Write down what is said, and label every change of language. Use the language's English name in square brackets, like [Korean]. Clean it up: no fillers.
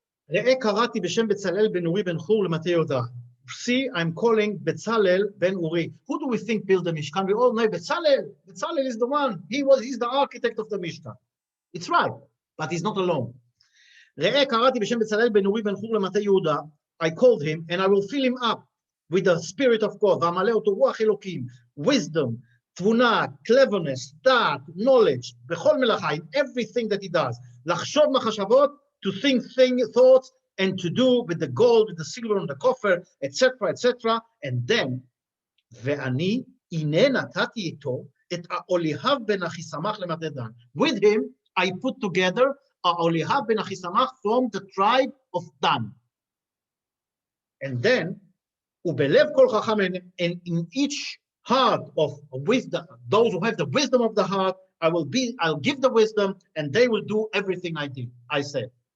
[Hebrew] ראה קראתי בשם בצלאל בן אורי בן חור למטה יהודה. [English] See, I'm calling Bezalel ben Uri. Who do we think built the Mishkan? We all know Bezalel. Bezalel is the one. He's the architect of the Mishkan. It's right, but he's not alone. [Hebrew] ראה קראתי בשם בצלאל בן אורי בן חור למטה יהודה. [English] I called him and I will fill him up with the spirit of God. [Hebrew] ואמלא אותו רוח אלוקים, [English] wisdom, [Hebrew] תבונה, [English] cleverness, [Hebrew] דעת, [English] knowledge, [Hebrew] בכל מלאכה, [English] in everything that he does. [Hebrew] לחשוב מחשבות, [English] to think thoughts, and to do with the gold, with the silver and the copper, etc., etc. And then, [Hebrew] ואני, הנה נתתי איתו את האוליאב בן אחיסמך למטה דן. [English] With him, I put together האוליאב בן אחיסמך from the tribe of Dan. And then, [Hebrew] ובלב כל חכם, [English] and in each heart of wisdom, those who have the wisdom of the heart, I'll give the wisdom, and they will do everything I said.